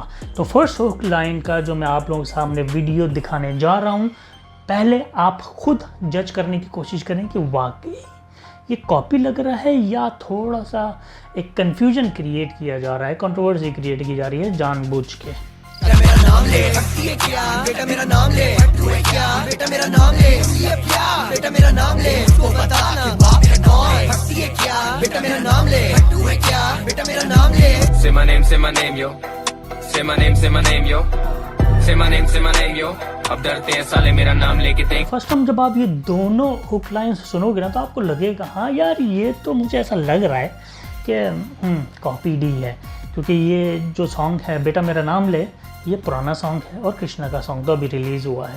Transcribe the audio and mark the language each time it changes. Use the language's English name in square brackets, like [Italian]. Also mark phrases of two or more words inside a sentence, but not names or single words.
[Hindi] तो [English] first hook line [Hindi] का जो मैं आप लोगों के सामने वीडियो दिखाने जा रहा हूँ, पहले आप खुद जज करने की कोशिश करें कि वाकई ये कॉपी लग रहा है या थोड़ा सा एक [English] confusion create [Hindi] किया जा रहा है, [English] controversy create [Hindi] की जा रही है जानबूझ के। मेरा नाम ले, है क्या? बेटा मेरा नाम ले, तू है क्या? बेटा मेरा नाम ले, ये क्या? बेटा मेरा नाम ले, तो बता ना बाप है कौन? भक्ति है क्या? बेटा मेरा नाम ले, तू है क्या? बेटा मेरा नाम ले। [English] Say my name yo, say my name yo, say my name yo। [Hindi] अब डरते हैं साले मेरा नाम लेके देख। [English] first time [Hindi] जब आप ये दोनों [English] hook lines [Hindi] सुनोगे ना तो आपको लगेगा हाँ यार ये तो मुझे ऐसा लग रहा है कि कॉपीड ही है, क्योंकि ये जो सॉन्ग है बेटा मेरा नाम ले ये पुराना सॉन्ग है और कृष्णा का सॉन्ग तो अभी रिलीज़ हुआ है।